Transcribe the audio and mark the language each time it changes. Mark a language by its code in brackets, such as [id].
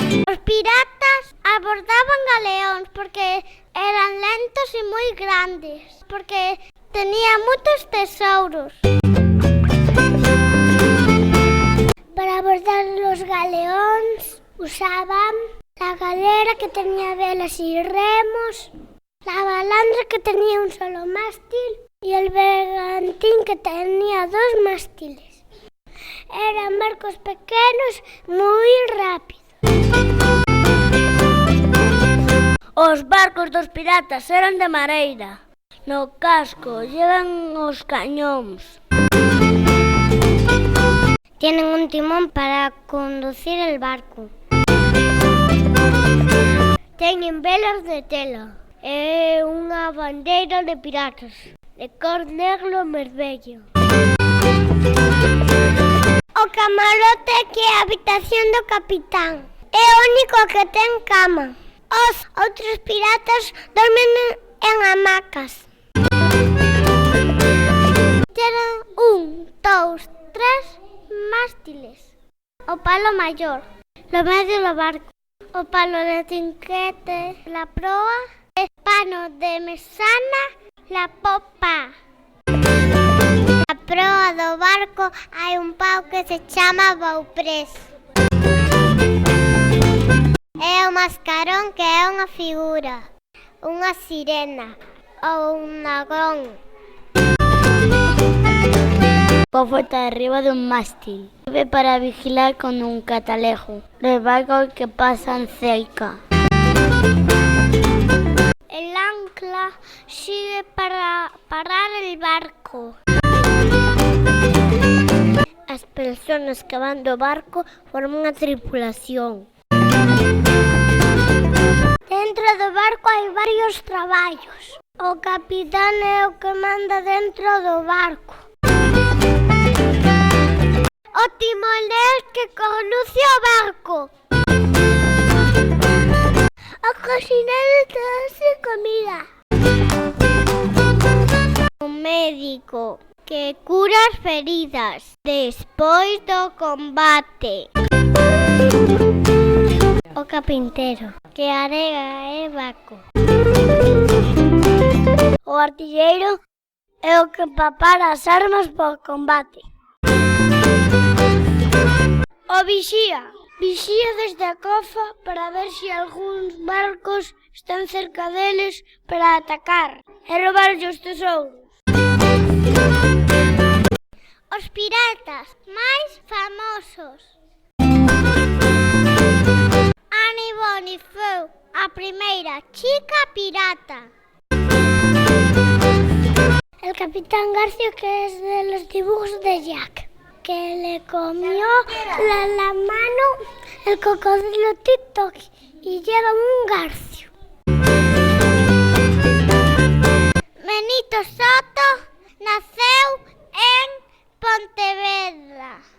[gl] Os piratas abordaban galeóns porque eran lentos e moi grandes, porque tenían moitos tesouros. [es] Para abordar os galeóns usaban la galera que tenía velas e remos, la balandra que tenía un solo mástil y el bergantín que tenía 2 mástiles. [gl] Eran barcos pequenos moi rápidos. Os barcos dos piratas eran de madeira. No casco llevan os cañóns. [es] Tienen un timón para conducir el barco. [gl] Teñen velas de tela. É unha bandeira de piratas, de cor negro e vermello. O camarote que é a habitación do capitán. É o único que ten cama. Os outros piratas dormen en hamacas. [es] Tienen 1, 2, 3 mástiles. [gl] O palo maior, lo medio do barco. O palo de trinquete, la proa, el pano de mesana, la popa. Na proa do barco hai un pau que se chama bauprés. É o mascarón que é unha figura, unha sirena ou un dragón. Cofeta arriba dun mástil. Sirve para vigilar con un catalejo los barcos que pasan cerca. [es] El ancla sirve para parar el barco. [gl] As persoas que van do barco forman unha tripulación. Dentro do barco hai varios traballos. O capitán é o que manda dentro do barco. O timonel que conduce o barco. O cocinero que hace comida. O médico que cura as feridas despois do combate. O carpintero que arega e barco. O artilleiro é o que prepara as armas para o combate. O vixía desde a cofa para ver se algúns barcos están cerca deles para atacar e roubarlle os tesouros. Os piratas máis famosos. Annie Bonny foi a primeira chica pirata. [es] El Capitán Garfio, que es de los dibujos de Jack, que le comió la mano el cocodrilo TikTok y lleva un garfio. [gl] Benito Soto naceu en Pontevedra.